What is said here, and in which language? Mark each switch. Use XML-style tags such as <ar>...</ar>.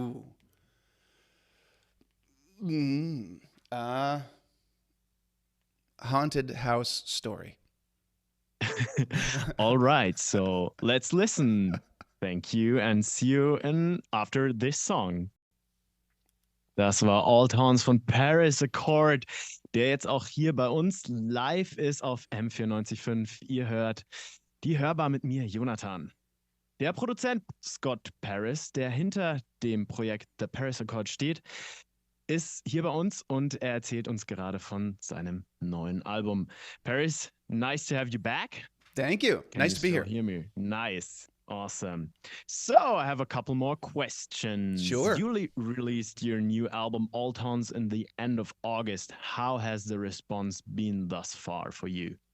<en>Ooh. Haunted house story. All right, so let's listen. Thank you and see you after this song.</en> <de>Das war Old Horns von Paris Accord, der jetzt auch hier bei uns live ist auf M94.5. Ihr hört die Hörbar mit mir, Jonathan. Der Produzent Scott Paris, der hinter dem Projekt The Paris Accord steht, ist hier bei uns und er erzählt uns gerade von seinem neuen Album.</de> <en>Paris, nice to have you back. Thank you. Nice to be here. Hear me. Nice. Awesome. So I have a couple more questions. Sure. You released your new album, Old Horns, in the end of August. How has the response been thus far for you?</en>